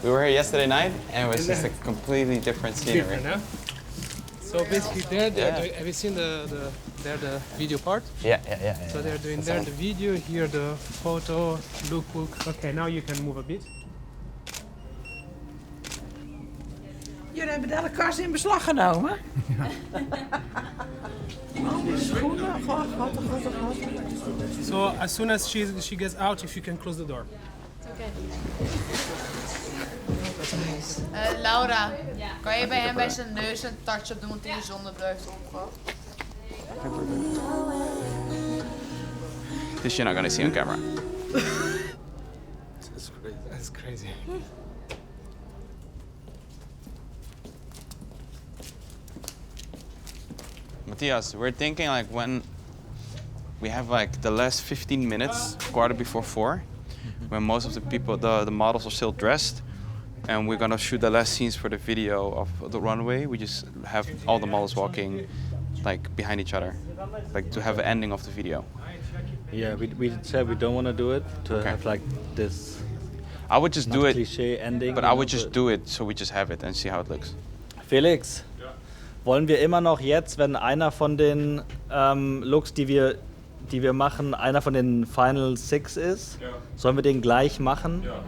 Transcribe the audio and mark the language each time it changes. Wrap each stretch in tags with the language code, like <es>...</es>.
<en>We were here yesterday night and it was just a completely different scenery. Different, huh? So basically have you seen the video part? Yeah. So they're doing there the video, here the photo, lookbook. Okay, now you can move a bit.</en> <nl>Jullie hebben de hele kast in beslag genomen?</nl> <en>So as soon as she gets out, if you can close the door. Okay.</en> <nl>Laura, kan je bij hem bij zijn neus een touch-up doen, want die zonnebril heeft opgehad?</nl> <en>This you're not gonna see on camera. That's crazy. Matthias, we're thinking like when we have like the last 15 minutes, quarter before 4, when most of the people, the models are still dressed, and we're gonna shoot the last scenes for the video of the runway. We just have all the models walking like behind each other, like to have an ending of the video. Yeah, we said we don't want to do it to have like this. I would just do it, cliché ending, but I would just do it so we just have it and see how it looks.</en> <de>Felix, wollen wir immer noch jetzt, wenn einer von den Looks, die wir machen, einer von den Final 6 ist, sollen wir den gleich machen?</de>